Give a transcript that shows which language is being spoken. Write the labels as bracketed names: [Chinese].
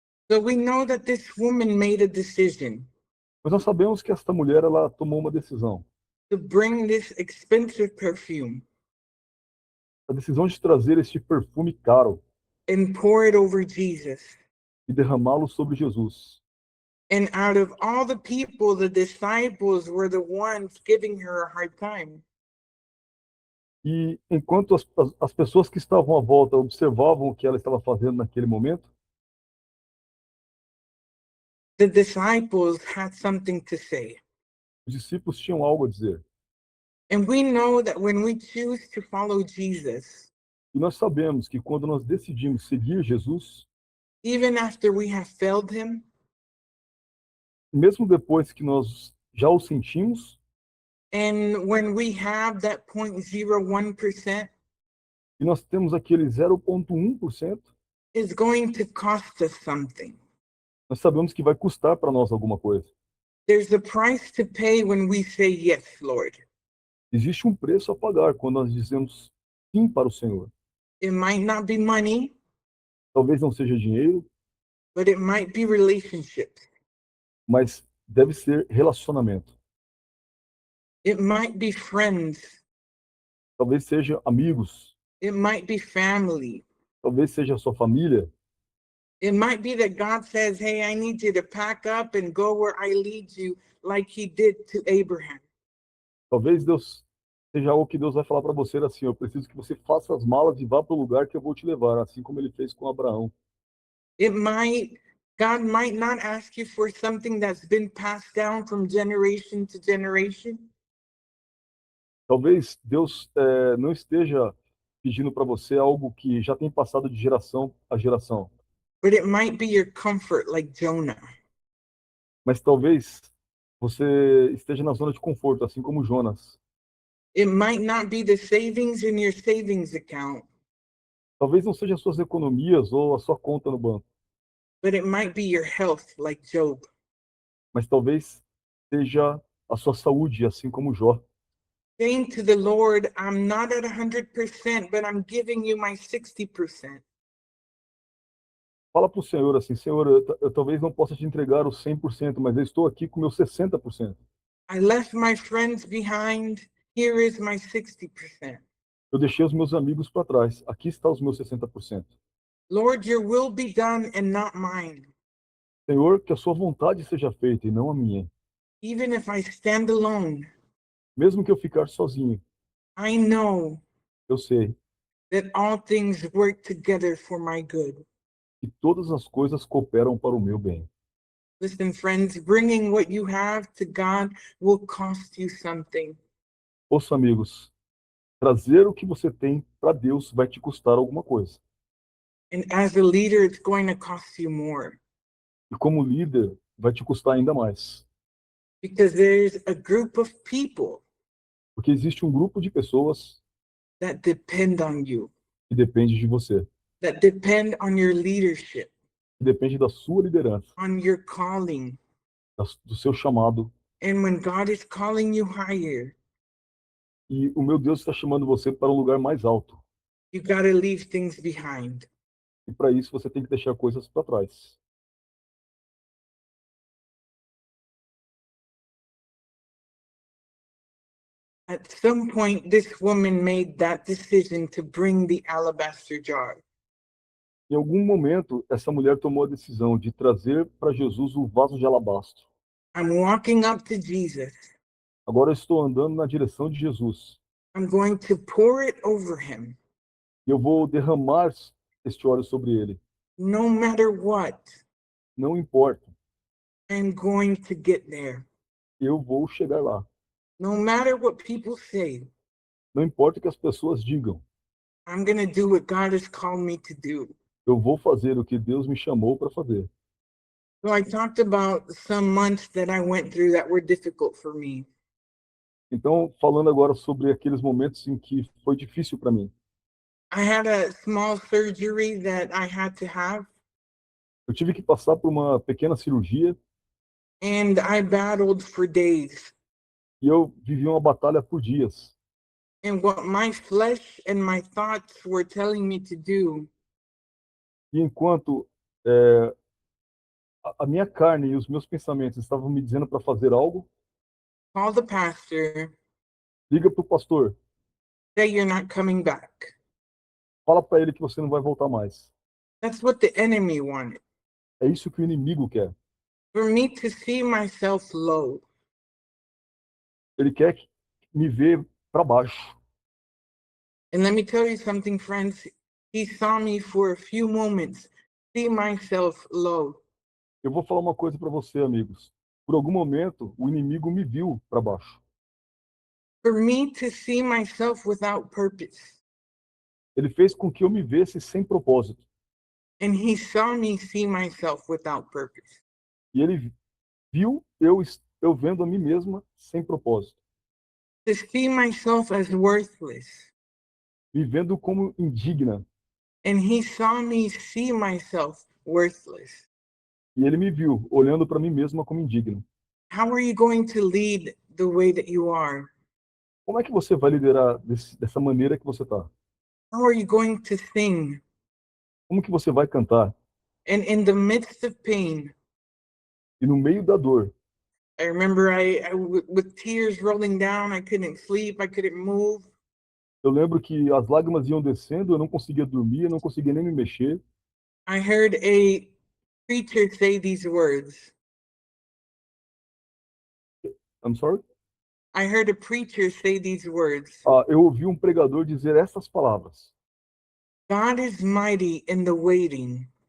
[English] So we know that this woman made a decision [Portuguese] Mas nós sabemos que esta mulher, ela tomou uma decisão. [English] to bring this expensive perfume [Portuguese] A decisão de trazer este perfume caro [English] and pour it over Jesus. [Portuguese] e derramá-lo sobre Jesus. [English] And out of all the people, the disciples were the ones giving her a hard time. [Portuguese] E enquanto as pessoas que estavam à volta observavam o que ela estava fazendo naquele momento, [English] The disciples had something to say. [Portuguese] os discípulos tinham algo a dizer. [English] And we know that when we choose to follow Jesus, [Portuguese] E nós sabemos que quando nós decidimos seguir Jesus, [English] even after we have failed him, [Portuguese] mesmo depois que nós já o sentimos, [English] and when we have that 0.01%, [Portuguese] e nós temos aquele 0,1%, [English] it's going to cost us something. [Portuguese] nós sabemos que vai custar para nós alguma coisa. [English] There's a price to pay when we say yes, Lord. [Portuguese] Existe um preço a pagar quando nós dizemos sim para o Senhor. [English] It might not be money, [Portuguese] Talvez não seja dinheiro, [English] but it might be relationships. [Portuguese] mas deve ser relacionamento. [English] It might be friends. [Portuguese] Talvez seja amigos, [English] It might be family. [Portuguese] talvez seja a sua família. [English] It might be that God says, hey, I need you to pack up and go where I lead you, like he did to Abraham. [Portuguese] Talvez Deus seja algo que Deus vai falar para você assim: eu preciso que você faça as malas e vá para o lugar que eu vou te levar, assim como ele fez com Abraão. [English] God might not ask you for something that's been passed down from generation to generation. [Portuguese] Talvez Deus não esteja pedindo para você algo que já tem passado de geração a geração, [English] But it might be your comfort, like Jonah. [Portuguese] mas talvez você esteja na zona de conforto, assim como Jonas. [English] It might not be the savings in your savings account, [Portuguese] Talvez não seja as suas economias ou a sua conta no banco, [English] but it might be your health, like Job. [Portuguese] mas talvez seja a sua saúde, assim como Jó. [English] Saying to the Lord, I'm not at 100%, but I'm giving you my 60%. [Portuguese] Fala para o Senhor assim: Senhor, eu talvez não possa te entregar os 100%, mas eu estou aqui com meus 60%. [English] I left my friends behind. Here is my 60%. [Portuguese] Eu deixei os meus amigos para trás. Aqui está os meus 60%. [English] Lord, your will be done and not mine. [Portuguese] Senhor, que a sua vontade seja feita e não a minha. [English] Even if I stand alone, [Portuguese] Mesmo que eu ficar sozinho, [English] I know [Portuguese] eu sei [English] that all things work together for my good. [Portuguese] que todas as coisas cooperam para o meu bem. [English] Listen, friends, bringing what you have to God will cost you something. [Portuguese] Ouça, amigos, trazer o que você tem para Deus vai te custar alguma coisa. [English] And as a leader, it's going to cost you more [Portuguese] E como líder, vai te custar ainda mais. [English] because there's a group of people [Portuguese] Porque existe um grupo de pessoas [English] that depend on you, [Portuguese] que depende de você, [English] that depend on your leadership, [Portuguese] que depende da sua liderança, [English] on your calling. [Portuguese] do seu chamado. [English] And when God is calling you higher, [Portuguese] E o meu Deus está chamando você para um lugar mais alto. [English] you got to leave things behind. [Portuguese] E para isso você tem que deixar coisas para trás. [English] At some point, this woman made that decision to bring the alabaster jar. [Portuguese] Em algum momento, essa mulher tomou a decisão de trazer para Jesus o vaso de alabastro. [English] I'm walking up to Jesus. [Portuguese] Agora eu estou andando na direção de Jesus. [English] I'm going to pour it over him, [Portuguese] E eu vou derramar este óleo sobre ele. [English] no matter what. [Portuguese] Não importa, [English] I'm going to get there. [Portuguese] eu vou chegar lá. [English] No matter what people say, [Portuguese] Não importa o que as pessoas digam. [English] I'm going to do what God has called me to do. [Portuguese] Eu vou fazer o que Deus me chamou para fazer. [English] So I talked about some months that I went through that were difficult for me. [Portuguese] Então, falando agora sobre aqueles momentos em que foi difícil para mim. [English] I had a small surgery that I had to have, [Portuguese] Eu tive que passar por uma pequena cirurgia [English] and I battled for days. [Portuguese] e eu vivi uma batalha por dias. [English] And what my flesh and my thoughts were telling me to do, [Portuguese] E enquanto a minha carne e os meus pensamentos estavam me dizendo para fazer algo, [English] call the pastor, [Portuguese] liga para o pastor, [English] say you're not coming back. [Portuguese] fala para ele que você não vai voltar mais. [English] That's what the enemy wanted, [Portuguese] É isso que o inimigo quer. [English] for me to see myself low. [Portuguese] Ele quer me ver para baixo. [English] And let me tell you something, friends. He saw me for a few moments, see myself low. [Portuguese] Eu vou falar uma coisa para você, amigos. Por algum momento, o inimigo me viu para baixo. [English] For me to see myself without purpose. [Portuguese] Ele fez com que eu me visse sem propósito. [English] And he saw me see myself without purpose. [Portuguese] E ele viu eu vendo a mim mesma sem propósito. [English] To see myself as worthless. [Portuguese] Me vendo como indigna. [English] And he saw me see myself worthless. [Portuguese] E ele me viu olhando para mim mesma como indigno. [English] How are you going to lead the way that you are? [Portuguese] Como é que você vai liderar dessa maneira que você está? [English] How are you going to sing? [Portuguese] Como que você vai cantar? [English] And in the midst of pain, [Portuguese] E no meio da dor, [English] I remember with tears rolling down, I couldn't sleep, I couldn't move. [Portuguese] eu lembro que as lágrimas iam descendo, eu não conseguia dormir, eu não conseguia nem me mexer. [English] I heard a preacher say these words. I'm sorry? I heard a preacher say these words. [Portuguese] Eu ouvi um pregador dizer essas palavras. [English] God is mighty in the waiting.